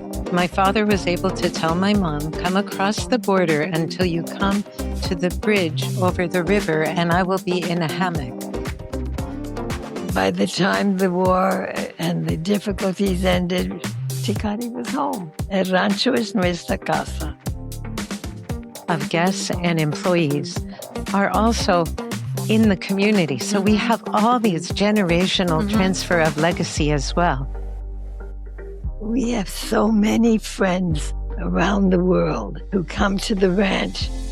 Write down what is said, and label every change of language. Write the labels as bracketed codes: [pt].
[en] My father was able to tell my mom, come across the border until you come to the bridge over the river and I will be in a hammock. By the time the war and the difficulties ended, Tecate was home. [es] El rancho es nuestra casa. [en] Of guests and employees are also in the community. So we have all these generational transfer of legacy as well. We have so many friends around the world who come to the ranch.